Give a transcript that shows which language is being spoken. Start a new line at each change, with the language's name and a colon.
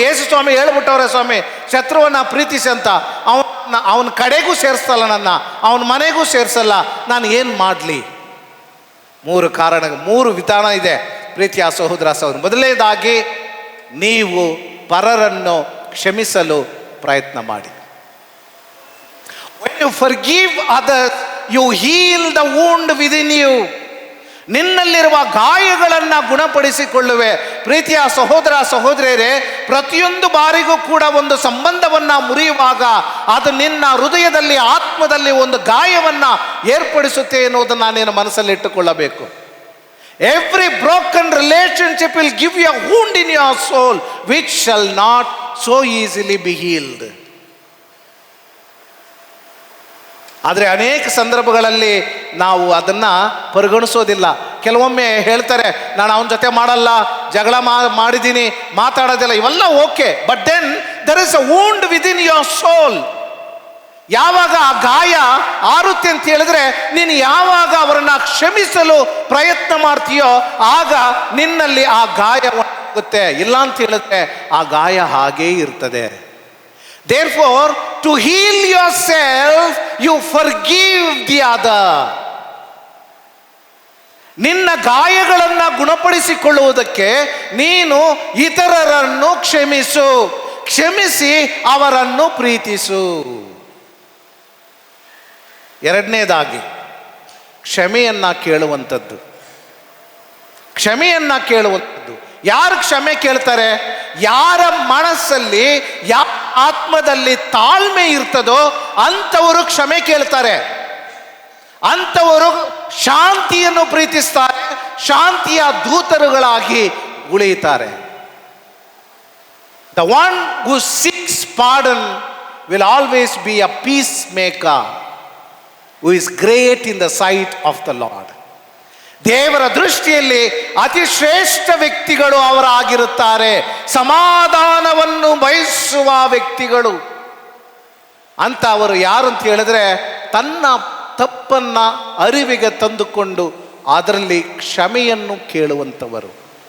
Kannada: ಯೇಸು ಸ್ವಾಮಿ ಹೇಳ್ಬಿಟ್ಟವ್ರೆ, ಸ್ವಾಮಿ ಶತ್ರುವನ್ನು ಪ್ರೀತಿಸಿ ಅಂತ. ಅವನ ಕಡೆಗೂ ಸೇರಿಸಲ್ಲ, ಅವನ ಮನೆಗೂ ಸೇರಿಸಲ್ಲ. ನಾನು ಏನು ಮಾಡಲಿ? 3 ಕಾರಣ, 3 ವಿಧಾನ ಇದೆ ಪ್ರೀತಿಯ ಸಹೋದರ ಸಹೋದರಿ. ಮೊದಲನೇದಾಗಿ, ನೀವು ಪರರನ್ನು ಕ್ಷಮಿಸಲು ಪ್ರಯತ್ನ ಮಾಡಿ.
English: When you forgive others, you heal the wound within you.
Kannada: ನಿನ್ನಲ್ಲಿರುವ ಗಾಯಗಳನ್ನು ಗುಣಪಡಿಸಿಕೊಳ್ಳುವೆ. ಪ್ರೀತಿಯ ಸಹೋದರ ಸಹೋದರಿಯರೇ, ಪ್ರತಿಯೊಂದು ಬಾರಿಗೂ ಕೂಡ ಒಂದು ಸಂಬಂಧವನ್ನು ಮುರಿಯುವಾಗ ಅದು ನಿನ್ನ ಹೃದಯದಲ್ಲಿ, ಆತ್ಮದಲ್ಲಿ ಒಂದು ಗಾಯವನ್ನು ಏರ್ಪಡಿಸುತ್ತೆ ಎನ್ನುವುದನ್ನು ನೀನು ಮನಸ್ಸಲ್ಲಿ ಇಟ್ಟುಕೊಳ್ಳಬೇಕು.
English: Every broken relationship will give you a wound in your soul which shall not so easily be healed.
Kannada: ಆದರೆ ಅನೇಕ ಸಂದರ್ಭಗಳಲ್ಲಿ ನಾವು ಅದನ್ನು ಪರಿಗಣಿಸೋದಿಲ್ಲ. ಕೆಲವೊಮ್ಮೆ ಹೇಳ್ತಾರೆ, ನಾನು ಅವನ ಜೊತೆ ಮಾಡಲ್ಲ, ಜಗಳ ಮಾಡಿದ್ದೀನಿ, ಮಾತಾಡೋದಿಲ್ಲ, ಇವೆಲ್ಲ okay.
English: But then there is a wound within your soul.
Kannada: ಯಾವಾಗ ಆ ಗಾಯ ಆರುತ್ತೆ ಅಂತ ಹೇಳಿದ್ರೆ, ನೀನು ಯಾವಾಗ ಅವರನ್ನು ಕ್ಷಮಿಸಲು ಪ್ರಯತ್ನ ಮಾಡ್ತೀಯೋ ಆಗ ನಿನ್ನಲ್ಲಿ ಆ ಗಾಯ ಹೋಗುತ್ತೆ. ಇಲ್ಲ ಅಂತ ಹೇಳಿದ್ರೆ ಆ ಗಾಯ ಹಾಗೇ ಇರ್ತದೆ.
English: Therefore, to heal yourself, you forgive the other.
Kannada: ನಿನ್ನ ಗಾಯಗಳನ್ನು ಗುಣಪಡಿಸಿಕೊಳ್ಳುವುದಕ್ಕೆ ನೀನು ಇತರರನ್ನು ಕ್ಷಮಿಸು, ಕ್ಷಮಿಸಿ ಅವರನ್ನು ಪ್ರೀತಿಸು. ಎರಡನೇದಾಗಿ, ಕ್ಷಮೆಯನ್ನ ಕೇಳುವಂಥದ್ದು. ಕ್ಷಮೆಯನ್ನ ಕೇಳುವಂಥದ್ದು. ಯಾರು ಕ್ಷಮೆ ಕೇಳ್ತಾರೆ? ಯಾರ ಮನಸ್ಸಲ್ಲಿ, ಯಾರ ಆತ್ಮದಲ್ಲಿ ತಾಳ್ಮೆ ಇರ್ತದೋ ಅಂಥವರು ಕ್ಷಮೆ ಕೇಳ್ತಾರೆ. ಅಂಥವರು ಶಾಂತಿಯನ್ನು ಪ್ರೀತಿಸ್ತಾರೆ, ಶಾಂತಿಯ ದೂತರುಗಳಾಗಿ ಉಳಿಯುತ್ತಾರೆ.
English: The one who seeks pardon will always be a peacemaker who is great in the sight of the Lord.
Kannada: ದೇವರ ದೃಷ್ಟಿಯಲ್ಲಿ ಅತಿ ಶ್ರೇಷ್ಠ ವ್ಯಕ್ತಿಗಳು ಅವರಾಗಿರುತ್ತಾರೆ, ಸಮಾಧಾನವನ್ನು ಬಯಸುವ ವ್ಯಕ್ತಿಗಳು ಅಂತ. ಅವರು ಯಾರು ಅಂತ ಹೇಳಿದ್ರೆ, ತನ್ನ ತಪ್ಪನ್ನ ಅರಿವಿಗೆ ತಂದುಕೊಂಡು ಅದರಲ್ಲಿ ಕ್ಷಮೆಯನ್ನು ಕೇಳುವಂಥವರು.